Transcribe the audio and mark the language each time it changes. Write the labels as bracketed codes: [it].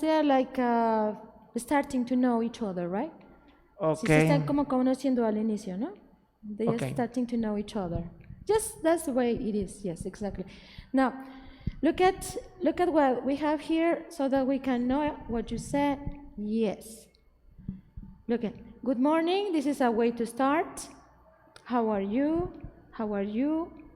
[en] They are like starting to know each other, right? Okay. [es] Si se están como conociendo al inicio, ¿no? [en] They are starting to know each other. Just that's the way it is. Yes, exactly. Now, look at what we have here so that we can know what you said. Yes. Look at good morning. This is a way to start. How are you? How are you?